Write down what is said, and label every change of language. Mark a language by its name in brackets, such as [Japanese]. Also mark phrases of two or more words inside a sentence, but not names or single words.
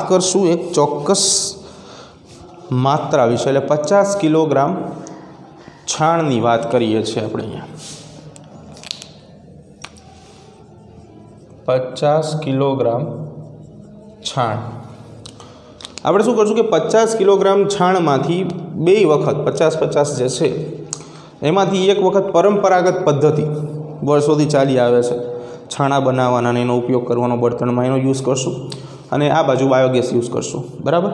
[Gujarati] કરશું એક ચોક્કસ માત્રા વિષે, એટલે 50 કિલોગ્રામ છાણની વાત કરીએ છીએ આપણે અહીંયા। 50 કિલોગ્રામ છાણ। આપણે શું કરશું કે 50 કિલોગ્રામ છાણમાંથી 2 વખત 50-50 જે છે એમાંથી એક વખત પરંપરાગત પદ્ધતિ વર્ષોથી ચાલી આવે છે છાણા બનાવવાના અને એનો ઉપયોગ કરવાનો બળતણમાં એનો યુઝ કરશું અને આ બાજુ બાયોગેસ યુઝ કરશું બરાબર।